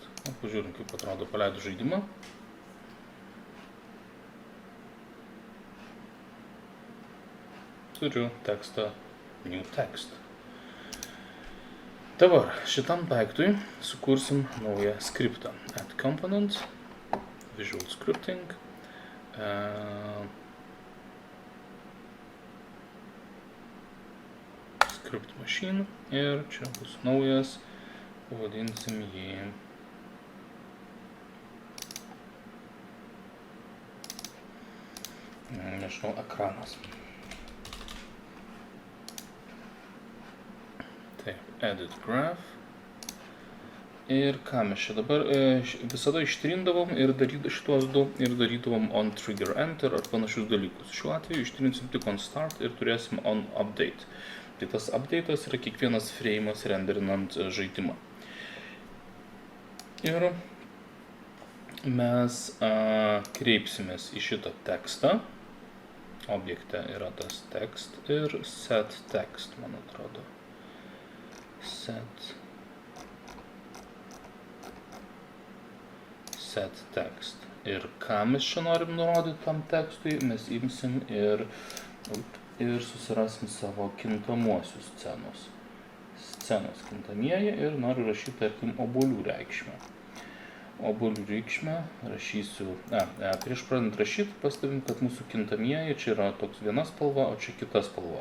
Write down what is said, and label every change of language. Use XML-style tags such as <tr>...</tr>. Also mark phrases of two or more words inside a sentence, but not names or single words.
<lt>Pažiūrim, kaip atrodo paleidus žaidimą. Turiu tekstą</lt> <en>new text.</en> <lt>Dabar šitam daiktui sukursim naują skriptą.</lt> <en>Add component, visual scripting, script machine</en> <lt>ir čia bus naujas, pavadinsim jį nežinau, ekranas.</lt> <en>Taip, edit graph.</en> <lt>Ir ką mes čia dabar visada ištrindavom ir šitos du ir darydavom</lt> <en>on trigger enter</en> <lt>ar panašius dalykus. Šiuo atveju ištrinsim tik</lt> <en>on start</en> <lt>ir turėsim</lt> <en>on update.</en> <lt>Tai tas update'as yra kiekvienas frame'as renderinant žaidimą. Ir mes kreipsimės į šitą tekstą. Objekte yra tas text ir</lt> <en>set text,</en> <lt>man atrodo.</lt> <en>Set text.</en> <lt>Ir ką mes čia norim nurodyti tam tekstui, mes imsim ir susirasim savo kintamuosius scenos kintamieji ir noriu rašyti, tarkim, obuolių reikšmę. Obuolių reikšmę rašysiu, prieš pradant rašyti, pastebim, kad mūsų kintamieji čia yra toks viena spalva, o čia kita spalva.</lt>